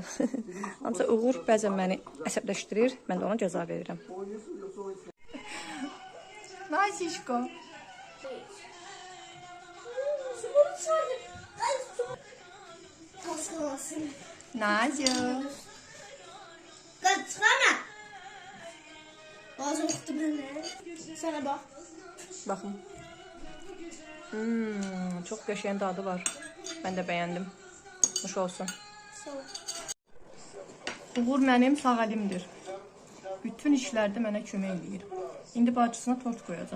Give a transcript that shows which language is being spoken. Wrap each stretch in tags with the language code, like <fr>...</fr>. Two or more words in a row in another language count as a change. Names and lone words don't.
<az>Ancaq Uğur bəzən məni əsəbləşdirir, mən də ona cəza verirəm. Nazişko. Nazı.</az> <tr>Çıkarma. Bazı okudu beni. Sana bak.</tr> <az>Baxın. Çox qəşəng dadı var. Mən də bəyəndim. Xoş olsun. Sağ ol. Uğur mənim sağ əlimdir. Bütün işlərdə mənə kömək edir. İndi bacısına tort qoyacaq.</az>